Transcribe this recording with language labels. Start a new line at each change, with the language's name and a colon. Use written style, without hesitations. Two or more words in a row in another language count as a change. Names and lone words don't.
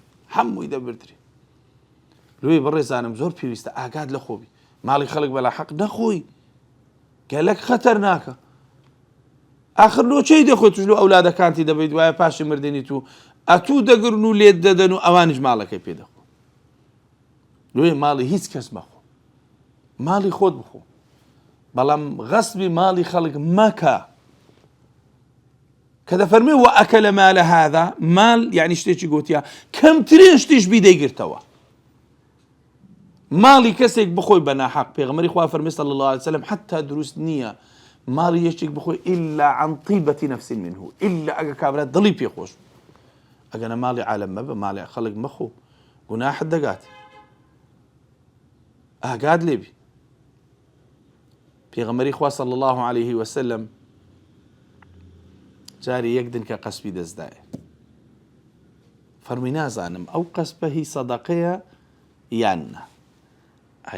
Central Kurdish: هەمووی دەبردرێ لۆی بەڕێزانم زۆر پێویستە ئاگات لە خۆبی ماڵی خەڵک بەلا حەق نەخۆی گەلک خەتەرناکە ئاخر لۆچەی دەخۆی توش لۆ ئەولادەکانتی دەبێت وایە پاشی مردنی تو ئەتوو دەگرن و لێت دەدەن و ئەوانیش ماڵەکەی پێ دەخۆ لۆی ماڵی هیچ کەس مەخۆ ماڵی خۆت بخۆ بەڵام غەسبی ماڵی خەڵک مەکە کە دەفەرمێ
Arabic: وەئەکەلە مالە هذا مال
Central Kurdish: یعنی شتێکی گوتیە کەمترین شتیش بیدەیگرتەوە ماڵی کەسێک بخۆی بە ناحەق پێغەمبەری خوا فەرمێ
Arabic: صلی الله عليه وسلم
Central Kurdish: حتا دروست نییە ماڵی یەکێک بخۆی
Arabic: إلا عن طيبة نفس منه إلا
Central Kurdish: ئەگە کابرا دڵی پێخۆش ئەگەنە ماڵی عالەم مەبە ماڵی خەڵک مەخۆ گوناحت دەگات ئاگات لێبی پێغەمبەری خوا
Arabic: صلی الله عليه وسلم
Central Kurdish: جاری یەک دنکە قەسبی دەستدایە فەرمی نازانم ئەو قەسبە هی سەدەقەیە یان نا ئەی